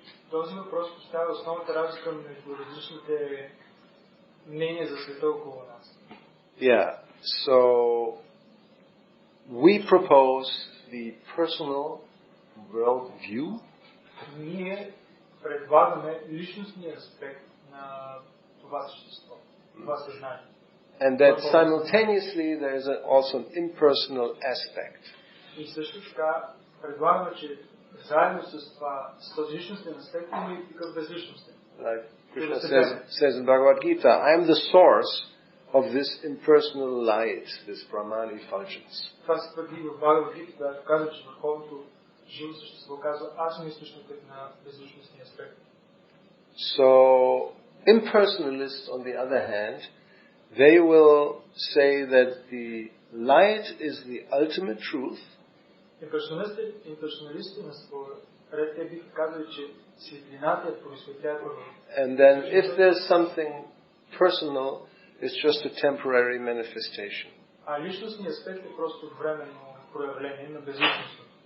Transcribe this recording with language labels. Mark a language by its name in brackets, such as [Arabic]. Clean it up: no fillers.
[Bulgarian] Този въпрос поставя основната разлика между различните мнения за света около нас. [English] Yeah, so we propose the personal world view. [Bulgarian] Ние предлагаме личностния аспект на това същество, това съзнание. [English] And that simultaneously there is also an impersonal aspect. [Bulgarian] И също така предлагаме, че заедно с това, с този личностен аспект има и такъв безличностен. [English] Like Krishna says in Bhagavad Gita, I am the source of this impersonal light, this Brahman effulgence. [Bulgarian] Това се твърди в Бхагавад Гита, когато казва, че върховното живо същество казва, аз съм източникът на безличностния аспект. [English] So, impersonalists, on the other hand, they will say that the light is the ultimate truth. [Bulgarian] Имперсоналистите на своя ред те биха казали, че светлината е просветлятел. [English] And then if there's something personal, it's just a temporary manifestation. [Bulgarian] А личностният аспект е просто временно проявление на безличността.